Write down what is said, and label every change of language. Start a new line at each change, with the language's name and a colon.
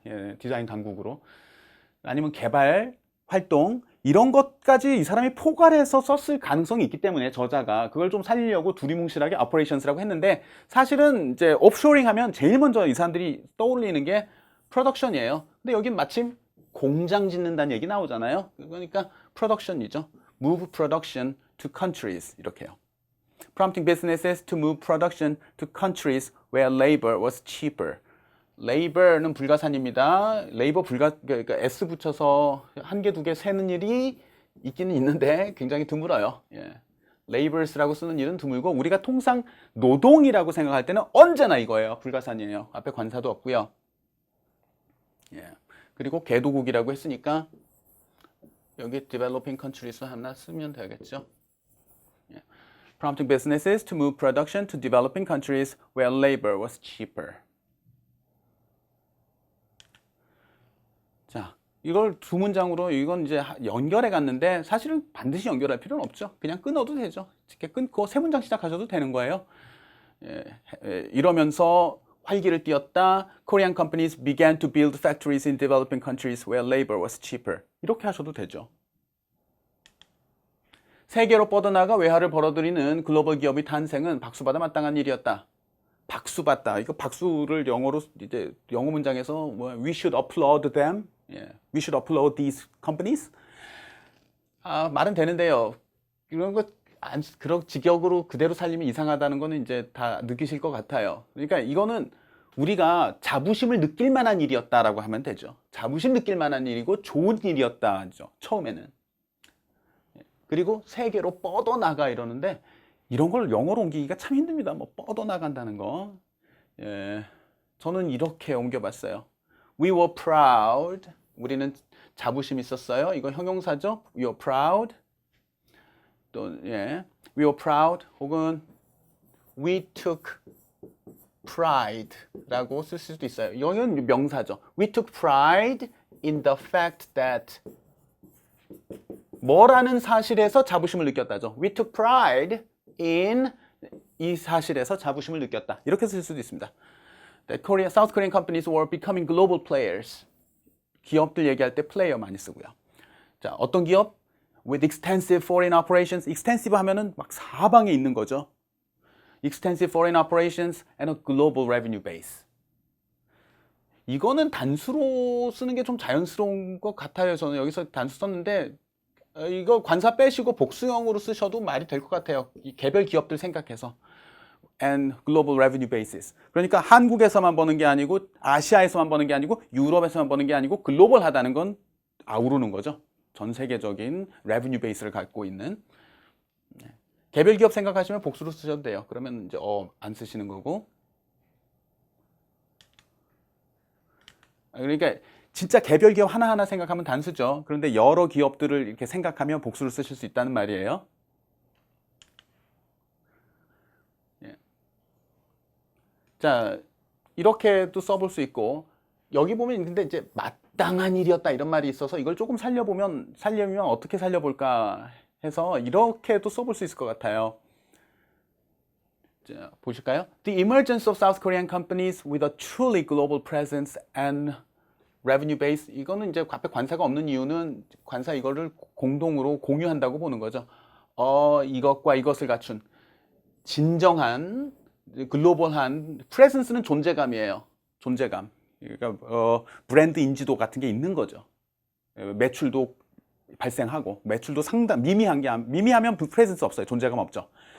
Korean: 예, 디자인 당국으로. 아니면 개발 활동 이런 것까지 이 사람이 포괄해서 썼을 가능성이 있기 때문에 저자가 그걸 좀 살리려고 두리뭉실하게 operations라고 했는데, 사실은 이제 오프쇼링 하면 제일 먼저 이 사람들이 떠올리는 게 프로덕션이에요. 근데 여긴 마침 공장 짓는다는 얘기 나오잖아요. 그러니까 프로덕션이죠.
English: move production to countries
Korean: 이렇게요.
English: prompting businesses to move production to countries where labor was cheaper.
Korean: labor는 불가산입니다. labor 그러니까 s 붙여서 한 개, 두 개 세는 일이 있기는 있는데 굉장히 드물어요. 예. labors라고 쓰는 일은 드물고, 우리가 통상 노동이라고 생각할 때는 언제나 이거예요. 불가산이에요. 앞에 관사도 없고요. 예. 그리고 개도국이라고 했으니까 여기
English: developing countries
Korean: 하나 쓰면 되겠죠. 예.
English: prompting businesses to move production to developing countries where labor was cheaper.
Korean: 자, 이걸 두 문장으로 이건 이제 연결해 갔는데 사실은 반드시 연결할 필요는 없죠. 그냥 끊어도 되죠. 이렇게 끊고 세 문장 시작하셔도 되는 거예요. 이러면서 활기를 띄었다.
English: Korean companies began to build factories in developing countries where labor was cheaper.
Korean: 이렇게 하셔도 되죠. 세계로 뻗어나가 외화를 벌어들이는 글로벌 기업의 탄생은 박수받아 마땅한 일이었다. 박수받다. 이거 박수를 영어로 이제 영어 문장에서 뭐
English: we should applaud them.
Korean: 예.
English: We should applaud these companies.
Korean: 말은 되는데요. 이런 거 그런 직역으로 그대로 살리면 이상하다는 거는 이제 다 느끼실 것 같아요. 그러니까 이거는 우리가 자부심을 느낄 만한 일이었다라고 하면 되죠. 자부심 느낄 만한 일이고 좋은 일이었다 하죠. 처음에는. 그리고 세계로 뻗어나가 이러는데 이런 걸 영어로 옮기기가 참 힘듭니다. 뭐 뻗어나간다는 거. 예, 저는 이렇게 옮겨봤어요.
English: We were proud.
Korean: 우리는 자부심 있었어요. 이거 형용사죠.
English: We were proud.
Korean: 또 예,
English: we were proud.
Korean: 혹은
English: we took pride
Korean: 라고 쓸 수도 있어요. 이거는 명사죠.
English: We took pride in the fact that
Korean: 뭐라는 사실에서 자부심을 느꼈다죠.
English: We took pride in
Korean: 이 사실에서 자부심을 느꼈다. 이렇게 쓸 수도 있습니다.
English: South Korean companies were becoming global players.
Korean: 기업들 얘기할 때 플레이어 많이 쓰고요. 자, 어떤 기업?
English: With extensive foreign operations.
Korean: extensive 하면은 막 사방에 있는 거죠.
English: extensive foreign operations and a global revenue base.
Korean: 이거는 단수로 쓰는 게 좀 자연스러운 것 같아요. 저는 여기서 단수 썼는데 이거 관사 빼시고 복수형으로 쓰셔도 말이 될 것 같아요. 이 개별 기업들 생각해서.
English: and global revenue basis.
Korean: 그러니까 한국에서만 버는 게 아니고 아시아에서만 버는 게 아니고 유럽에서만 버는 게 아니고 글로벌하다는 건 아우르는 거죠. 전 세계적인 revenue base를 갖고 있는. 개별 기업 생각하시면 복수로 쓰셔도 돼요. 그러면 이제 안 쓰시는 거고. 그러니까 진짜 개별 기업 하나하나 생각하면 단수죠. 그런데 여러 기업들을 이렇게 생각하면 복수를 쓰실 수 있다는 말이에요. 자, 이렇게도 써볼 수 있고, 여기 보면 근데 이제 마땅한 일이었다 이런 말이 있어서 이걸 조금 살려면 어떻게 살려볼까 해서 이렇게도 써볼 수 있을 것 같아요. 자, 보실까요?
English: The emergence of South Korean companies with a truly global presence and revenue base.
Korean: 이거는 이제 앞에 관사가 없는 이유는 관사 이거를 공동으로 공유한다고 보는 거죠. 이것과 이것을 갖춘 진정한 글로벌한 프레젠스는 존재감이에요. 존재감. 그러니까 브랜드 인지도 같은 게 있는 거죠. 매출도 발생하고 매출도 미미하면 프레젠스 없어요. 존재감 없죠.